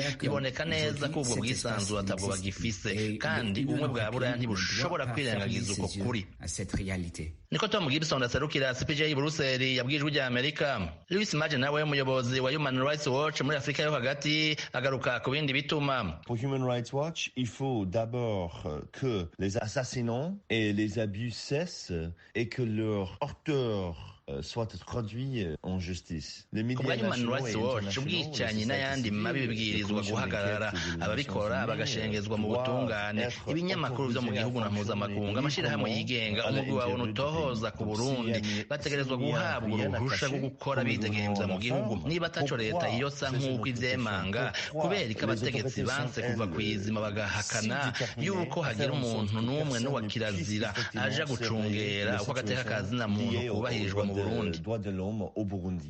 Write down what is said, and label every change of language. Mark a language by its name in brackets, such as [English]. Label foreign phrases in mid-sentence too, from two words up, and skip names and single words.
[Rundi] Biboneka neza ko ubwo bwisanzure atabwo bagifise kandi ubumwe bwa Buraya ntibushobora kwirengagiza uko kuri. Niko Tom Gibson aserukira CPJ Bruxelles yabwiye Ijwi rya Amerika. Louis Maje nawe umuyobozi wa Human Rights Watch muri Afrika yo hagati agaruka ku bindi bituma. [French] Pour Human Rights Watch, il faut d'abord que les assassinats et les abus cessent et que leurs auteurs soit traduit en justice. Les médias nationaux et [Rundi] ubwicanyi n'ayandi mabi bibwirizwa guhagarara, ababikora bagashengezwa mu butungane. Ibinyamakuru vyo mu gihugu na mpuzamakungu, amashirahamwe yigenga, umugwi wawe utohoza ku Burundi bategerezwa guhabwa uruhusha rwo gukora bidegemvya mu gihugu. Niba ataco leta yosa nk'uko ivyemanga kubera ko abategetsi banse kuva kwizima bagahakana yuko hagira umuntu n'umwe n'uwa kirazira aja gucungera uko agateka ka zina muntu kubahirijwe mu Burundi.